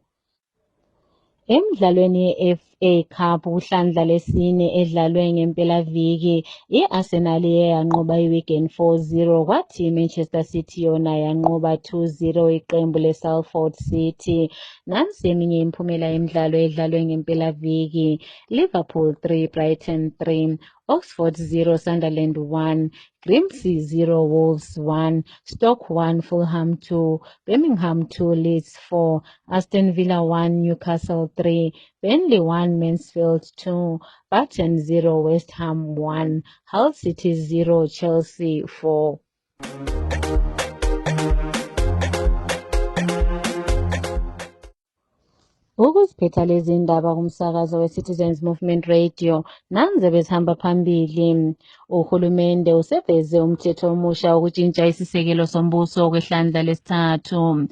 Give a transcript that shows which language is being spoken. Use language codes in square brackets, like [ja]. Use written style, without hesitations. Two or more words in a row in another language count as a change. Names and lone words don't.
[nd] Emidlalweni ye-FA Cup kuhlandla lesine edlalwe ngempelaviki, i-Arsenal iye yanqoba i-Wigan 4-0 kwathi i-Manchester City yona yanqoba 2-0 iqembu le-Salford City. Nansi eminye imiphumela yemidlalo edlalwe ngempelaviki: Liverpool 3 Brighton 3, Oxford 0 Sunderland 1, Grimsby 0 Wolves 1, Stoke 1 Fulham 2, Birmingham 2 Leeds 4, Aston Villa 1 Newcastle 3, Burnley 1 Mansfield 2, Burton 0 West Ham 1, Hull City 0 Chelsea 4. Ukuziphetha lezi ndaba kumsakazo we-Citizens Movement Radio nanze bezihamba phambili. Uhulumende useveze umthetho omusha wokutshintsha isisekelo sombuso kwehlandla lesithathu.